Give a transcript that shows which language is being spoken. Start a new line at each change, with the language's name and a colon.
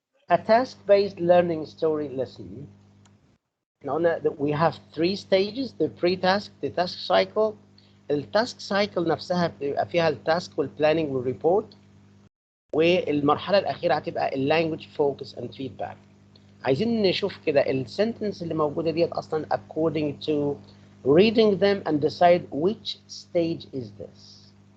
English: A task-based learning story lesson.
Arabic: احنا قلنا
English: that we have 3 stages: the pre-task, the task cycle.
Arabic: التاسك سايكل نفسها بيبقى فيها التاسك والبلاننج والريبورت، والمرحله الاخيره هتبقى اللانجوج فوكس اند فيدباك. عايزين نشوف كده السنتنس اللي موجوده ديت اصلا
English: according to reading them and decide which stage is this.